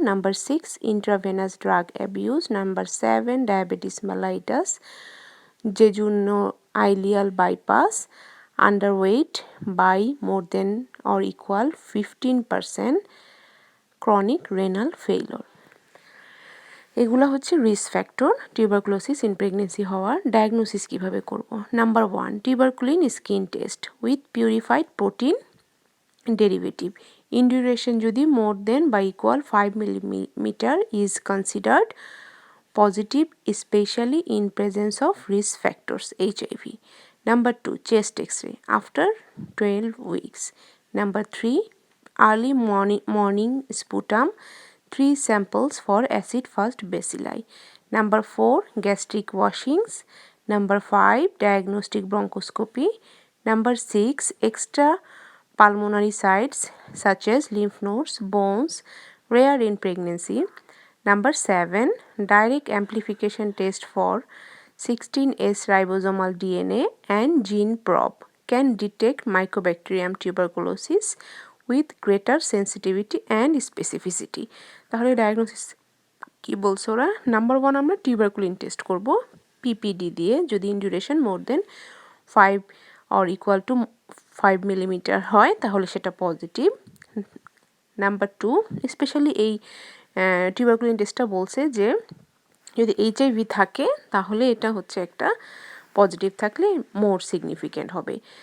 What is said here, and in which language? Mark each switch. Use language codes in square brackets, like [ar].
[en] Number 6, intravenous drug abuse. Number 7, diabetes mellitus, jejunal bypass, underweight by more than or equal 15%, chronic renal failure. [bn] এগুলো হচ্ছে risk factor tuberculosis in pregnancy হওয়ার। Diagnosis কিভাবে করব? [en] number 1, tuberculin skin test with purified protein derivative in duration [bn] যদি [en] more than by equal 5 millimeter is considered positive, especially in presence of risk factors HIV. Number 2, chest x-ray after 12 weeks. Number 3, early morning sputum, 3 samples for acid fast bacilli. Number 4, gastric washings. Number 5, diagnostic bronchoscopy. Number 6, extra pulmonary sites such as lymph nodes, bones, rare in pregnancy. Number 7, direct amplification test for 16S ribosomal DNA and gene probe can detect Mycobacterium tuberculosis with greater sensitivity and specificity. [bn] তাহলে diagnosis কি বলছে ওরা? Number 1, আমরা tuberculin test করব PPD দিয়ে, যদি [en] in duration more than 5 or equal to 5 [bn] millimetre হয় তাহলে সেটা পজিটিভ। নাম্বার 2, স্পেশালি এই টিউবারকুলিন টেস্টটা বলছে যে যদি HIV থাকে তাহলে এটা হচ্ছে একটা পজিটিভ থাকলে মোর সিগনিফিক্যান্ট হবে।